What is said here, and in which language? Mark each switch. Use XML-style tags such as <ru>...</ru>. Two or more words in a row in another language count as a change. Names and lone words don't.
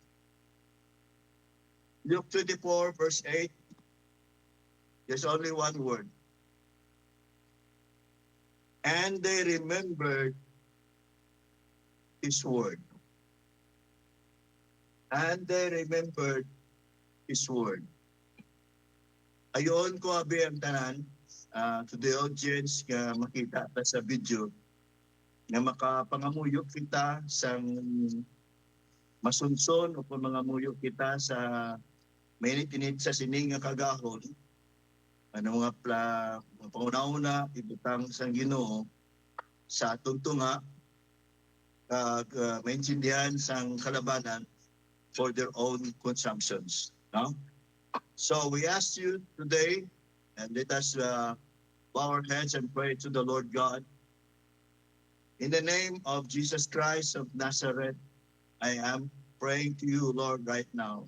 <en>Luke 24 verse 8. There's only one word. And they remembered his word. And they remembered his word.</en> <hil>Ayon ko abi ang tanan</hil> <en>to the audience</en> <hil>nga makita ta sa video nga makapangamuyo kita sang masunson o kung mga muyo kita sa mainit-init sa sining nga kagahon. Ano nga pangunauna ibutang sang Ginoo sa atong tunga maintindihan sang kalabanan</hil> <en>for their own consumptions.</en> <hil>No?</hil> <en>So we ask you today, and let us bow our heads and pray to the Lord God. In the name of Jesus Christ of Nazareth, I am praying to you, Lord, right now.</en>